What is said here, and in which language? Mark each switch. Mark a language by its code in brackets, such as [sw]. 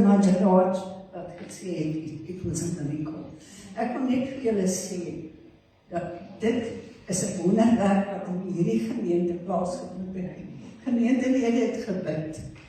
[af] Majaraat wat gesê het, [en] it was a miracle. [af] Ek wil net vir julle sê, dat dit is 'n wonderwerk wat in hierdie gemeente plaasgevind het. Gemeentelede het gebid.